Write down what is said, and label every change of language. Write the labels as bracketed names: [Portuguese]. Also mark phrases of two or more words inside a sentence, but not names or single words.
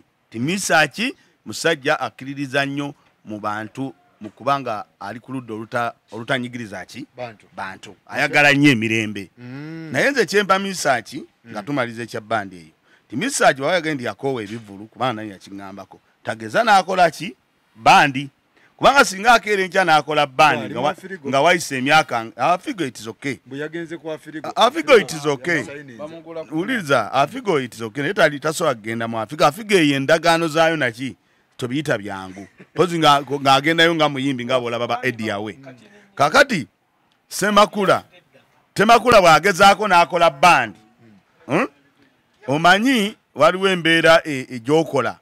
[Ganda] Ti Mesach musajja akkiririza nnyo mu bantu mu kubanga ali ku ludda olutanyigiriza ki bantu ayagala nnyo emirembe. Naye nze kyempa Mesach nga tumaliza ekya bbandi eyo ti Mesach bw'ayagala ndi yakoowa ebivulu kubanga naye yakiŋŋambako tageza n'akola ki bandi kubanga singa akeera enkya n'akola bandi nga wayise emyaka Afigo [English] it is okay. Afigo it is okay. Uliriza Afigo it is okay. [Ganda] Naye tali tasobola kugenda mu Afigo. Afigo eyo endagaano zaayo naki tobiyita byangu. Pozi ng'agendayo nga muyimbi nga bw'olaba ba Eddie Awe. Kakati Temakula bw'agezaako n'akola bandi. Omanyi waliwo embeera egy'okola.